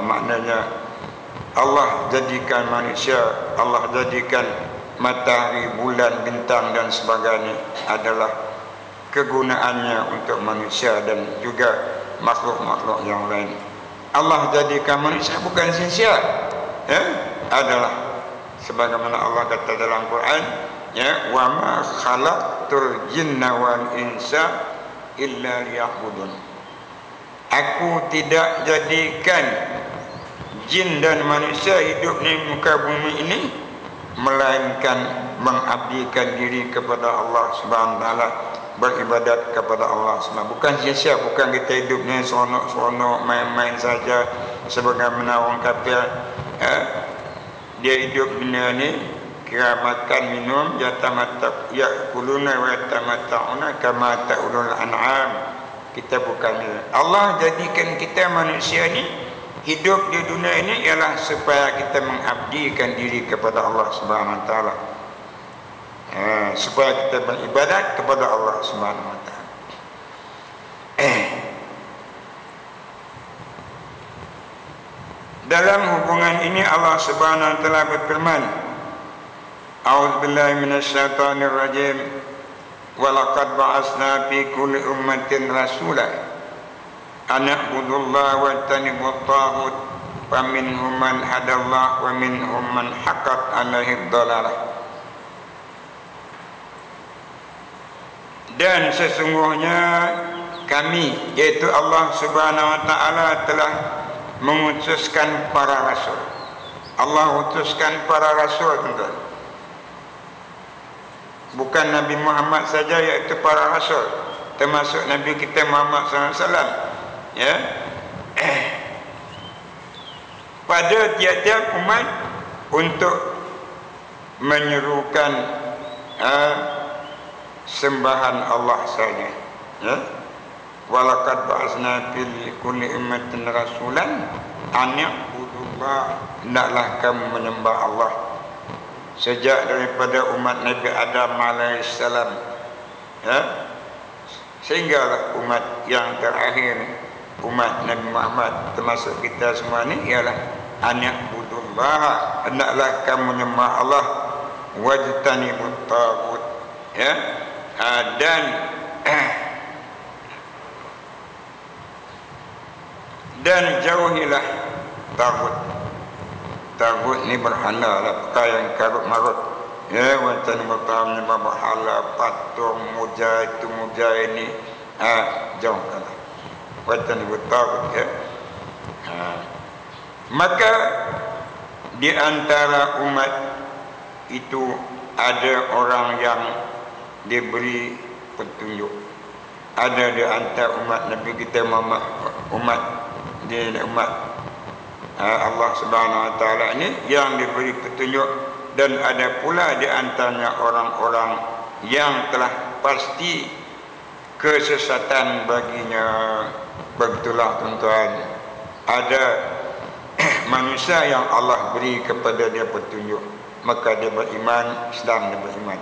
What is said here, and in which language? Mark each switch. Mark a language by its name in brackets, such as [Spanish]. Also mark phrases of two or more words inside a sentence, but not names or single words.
[Malay] Maknanya Allah jadikan manusia, Allah jadikan matahari, bulan, bintang dan sebagainya adalah kegunaannya untuk manusia dan juga makhluk-makhluk yang lain. Allah jadikan manusia bukan sia-sia, ya, adalah sebagaimana Allah kata dalam Quran, [Arabic] يا، وما خلقت الجن والإنس إلا ليعبدون. [Malay] Aku tidak jadikan jin dan manusia hidup di muka bumi ini melainkan mengabdikan diri kepada Allah [Arabic] سبحانه وتعالى, [Malay] beribadat kepada Allah Subhanahu. Bukan sia-sia, bukan kita hidupnya seronok-seronok, main-main saja sebagaimana orang kafir. Dia hidup dunia ni kira makan minum, [Arabic] يأكلون ويتمتعون كما تأكل الأنعام. [Malay] Kita bukan Allah jadikan kita manusia ni hidup di dunia ini ialah supaya kita mengabdikan diri kepada Allah [Arabic] سبحانه وتعالى. [Malay] Supaya kita beribadat kepada Allah [Arabic] سبحانه وتعالى. [Malay] Dalam hubungan ini Allah [Arabic] سبحانه وتعالى [Malay] berfirman, [Arabic] أعوذ بالله من الشيطان الرجيم. ولقد بعثنا في كل أمة رسولا أن اعبدوا الله واجتنبوا الطاغوت فمنهم من هدى الله ومنهم من حقت عليه الضلالة. [Malay] Dan sesungguhnya kami, yaitu Allah [Arabic] سبحانه وتعالى, [Malay] telah mengutuskan para rasul. Allah utuskan para rasul, tuan-tuan. Bukan Nabi Muhammad saja, iaitu para rasul, termasuk Nabi kita Muhammad SAW, ya. Pada tiap-tiap umat untuk menyerukan sembahan Allah saja, ya. [Arabic] ولقد بعثنا في كل أمة رسولا أن يعبدوا الله, [Malay] hendaklah kamu menyembah Allah. Sejak daripada umat Nabi Adam alaihissalam, ya, sehinggalah umat yang terakhir, umat Nabi Muhammad, termasuk kita semua ni, ialah [Arabic] أن يعبدوا الله, [Malay] hendaklah kamu menyembah Allah, [Arabic] واجتنبوا الطاغوت, [Malay] ya, dan jauhilah taghut. Taghut ni berhala lah, perkara yang karut marut, ya. Wancan bertahan berhala, patung, muja itu muja ini, jauhkanlah. Wancan bertaghut, ya. Maka di antara umat itu ada orang yang diberi petunjuk. Ada di antara umat Nabi kita Muhammad, umat Allah [Arabic] سبحانه وتعالى [Malay] ini yang diberi petunjuk, dan ada pula di antaranya orang-orang yang telah pasti kesesatan baginya. Begitulah, tuan-tuan, ada manusia yang Allah beri kepada dia petunjuk, maka dia beriman, Islam dia beriman.